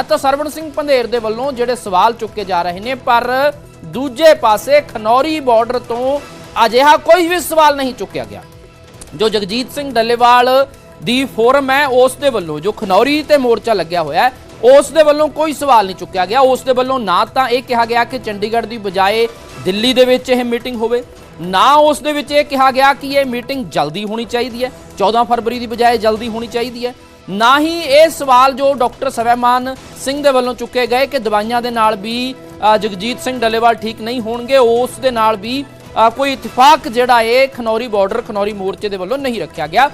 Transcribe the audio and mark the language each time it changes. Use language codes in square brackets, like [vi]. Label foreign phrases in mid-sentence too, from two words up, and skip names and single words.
[pa] ਤੋ ਸਰਵਣ ਸਿੰਘ ਪੰਧੇਰ ਦੇ ਵੱਲੋਂ ਜਿਹੜੇ ਸਵਾਲ ਚੁੱਕੇ ਜਾ ਰਹੇ ਹੈਂ, ਪਰ ਦੂਜੇ ਪਾਸੇ ਖਨੌਰੀ ਬਾਰਡਰ ਤੋਂ ਅਜਿਹਾ ਕੋਈ ਭੀ ਸਵਾਲ ਨਹੀਂ ਚੁੱਕਿਆ ਗਿਆ। ਜੋ ਜਗਜੀਤ ਸਿੰਘ ਡੱਲੇਵਾਲ ਦੀ ਫੋਰਮ ਹੈ ਉਸ ਦੇ ਵੱਲੋਂ ਜੋ ਖਨੌਰੀ ਤੇ ਮੋਰਚਾ ਲੱਗਿਆ ਹੋਇਆ ਹੈ ਉਸ ਦੇ ਵੱਲੋਂ ਕੋਈ ਸਵਾਲ ਨਹੀਂ ਚੁੱਕਿਆ ਗਿਆ। ਉਸ ਦੇ ਵੱਲੋਂ ਨਾ ਤਾਂ ਇਹ ਕਹਾ ਗਿਆ ਕਿ ਚੰਡੀਗੜ੍ਹ ਕੀ ਬਜਾਏ ਦਿੱਲੀ ਦੇ ਵਿੱਚ ਇਹ ਮੀਟਿੰਗ ਹੋਵੇ, ਨਾ ਉਸ ਦੇ ਵਿੱਚ ਇਹ ਕਿਹਾ ਗਿਆ ਕਿ ਇਹ ਮੀਟਿੰਗ ਜਲਦੀ ਹੋਣੀ ਚਾਹੀਦੀ ਹੈ, 14 ਫਰਵਰੀ ਦੀ ਬਜਾਏ ਜਲਦੀ ਹੋਣੀ ਚਾਹੀਦੀ ਹੈ। ਨਾ ਹੀ ਇਹ ਸਵਾਲ ਜੋ ਡਾਕਟਰ ਸਵੈਮਾਨ ਸਿੰਘ ਦੇ ਵੱਲੋਂ ਚੁੱਕੇ ਗਏ ਕਿ ਦਵਾਈਆਂ ਦੇ ਨਾਲ ਵੀ ਜਗਜੀਤ ਸਿੰਘ ਡੱਲੇਵਾਲ ਠੀਕ ਨਹੀਂ ਹੋਣਗੇ, ਉਸ ਦੇ ਨਾਲ ਵੀ ਕੋਈ ਇਤਫਾਕ ਜਿਹੜਾ ਇਹ ਖਨੌਰੀ ਬਾਰਡਰ ਖਨੌਰੀ ਮੋਰਚੇ ਦੇ ਵੱਲੋਂ ਨਹੀਂ ਰੱਖਿਆ ਗਿਆ।